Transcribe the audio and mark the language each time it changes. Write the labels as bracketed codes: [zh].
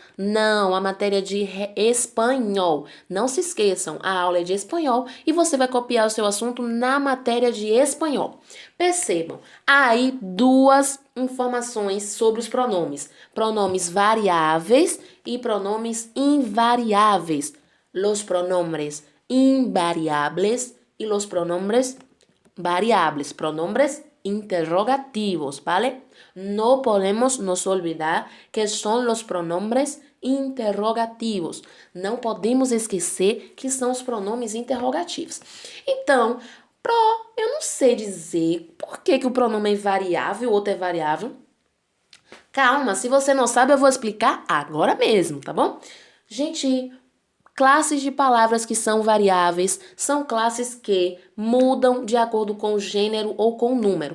[pt] Não, a matéria de espanhol. Não se esqueçam, a aula é de espanhol e você vai copiar o seu assunto na matéria de espanhol. Percebam, há aí duas informações sobre os pronomes. Pronomes variáveis e pronomes invariáveis. [es] Los pronombres invariables y los pronombres variables, pronombres interrogativos, ¿vale? No podemos nos olvidar que [pt] são [es] los pronombres interrogativos. [pt] Não podemos esquecer que são os pronomes interrogativos. Então, eu não sei dizer por que o pronome é variável, o outro é variável. Calma, se você não sabe, eu vou explicar agora mesmo, tá bom? Gente, classes de palavras que são variáveis são classes que mudam de acordo com o gênero ou com o número.